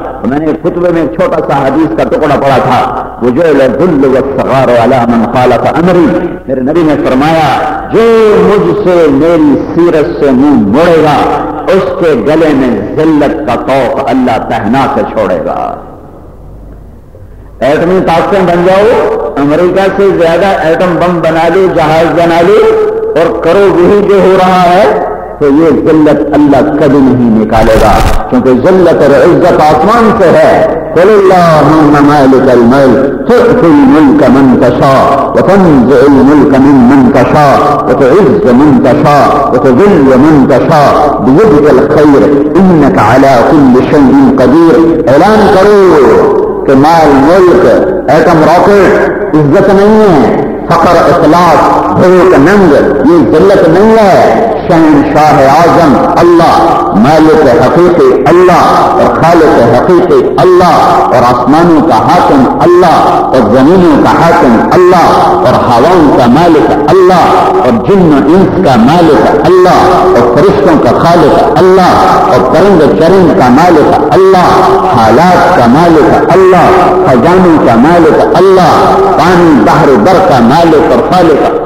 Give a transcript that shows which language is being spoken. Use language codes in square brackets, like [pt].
[ur] میں نے خطبے میں چھوٹا سا حدیث کا ٹکڑا پڑھا تھا, [ar] وجعل الذل والصغار على من خالف امري, [ur] میرے نبی نے فرمایا جو مجھ سے میری سیرت سے منہ موڑے گا اس کے گلے میں ذلت کا طوق اللہ پہنا سے چھوڑے گا. ایٹمی طاقتیں بن جاؤ, امریکہ سے زیادہ ایٹم بم بنا لے, جہاز بنا لے, اور کرو وہی جو ہو رہا ہے, تو یہ ذلت اللہ کبھی نہیں نکالے گا, کیونکہ ذلت اور عزت آسمان سے ہے. [ar] قل اللهم مالك الملك تؤتي الملك من تشاء وتنزع الملك ممن تشاء وتعز من تشاء وتذل من تشاء بيدك الخير انك على كل شيء قدير. [ur] اعلان کرو کہ مال ملک, ایٹم راکٹ عزت نہیں ہے, فقر اخلاص بھوک ننگ یہ ذلت نہیں ہے, شہنشاہ اعظم اللہ, مالک حقیقی اللہ اور خالق حقیقی اللہ, اور آسمانوں کا حاکم اللہ اور زمینوں کا حاکم اللہ, اور ہواؤں کا مالک اللہ, اور جن و انس کا مالک اللہ, اور فرشتوں کا خالق اللہ, اور پرند چرند کا مالک اللہ, حالات کا مالک اللہ, خزانوں کا مالک اللہ, پانی بحر بر کا مالک اور خالق